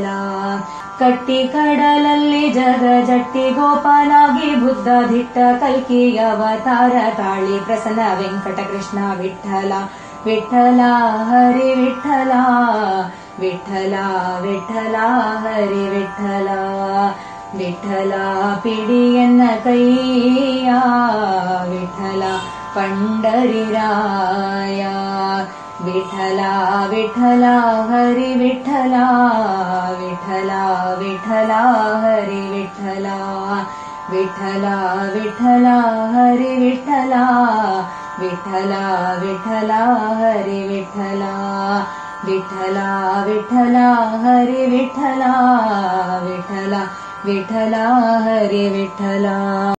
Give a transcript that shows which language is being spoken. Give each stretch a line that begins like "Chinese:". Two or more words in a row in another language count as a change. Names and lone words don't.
Kannada: ಕಟ್ಟಿ ಕಡಲಲ್ಲಿ ಜಗ ಜಟ್ಟಿ ಗೋಪಾಲಾಗಿ ಬುದ್ಧ ದಿಟ್ಟ ಕಲ್ಕಿ ಅವತಾರ ತಾಳಿ ಪ್ರಸನ್ನ ವೆಂಕಟ ಕೃಷ್ಣ ವಿಠಲ ವಿಠಲ ಹರಿ ವಿಠಲ ವಿಠಲ ವಿಠಲ ಹರಿ ವಿಠಲ ವಿಠಲ ಪಿಡಿಯನ್ನ ಕೈಯ ವಿಠಲ
Marathi: पंढरीराय विठला विठला हरि विठला विठला विठला हरि विठला विठला विठला हरि विठला विठला विठला हरि विठला विठला विठला हरि विठला विठला विठला हरि विठला।